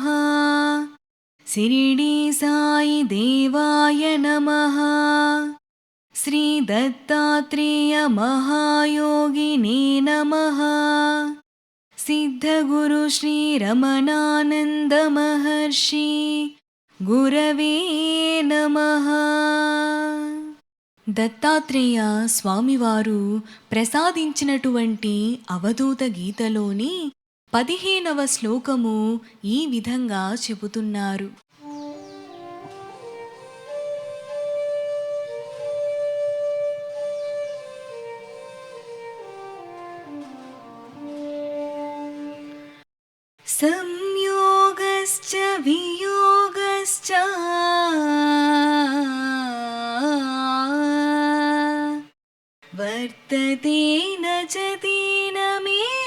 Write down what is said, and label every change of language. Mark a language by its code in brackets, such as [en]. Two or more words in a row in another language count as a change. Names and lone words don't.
[sa] शिरडी साई देवाय नमः। श्री दत्तात्रेय महायोगिने नमः। सिद्धगुरु श्री रमणानंद महर्षि गुरवे नमः। [te] దత్తాత్రేయ స్వామివారు ప్రసాదించినటువంటి అవధూత గీతలోని 15వ శ్లోకము ఈ విధంగా చెబుతున్నారు. [sa] సంయోగశ్చ వియోగశ్చ వర్తతే న చ తేన మే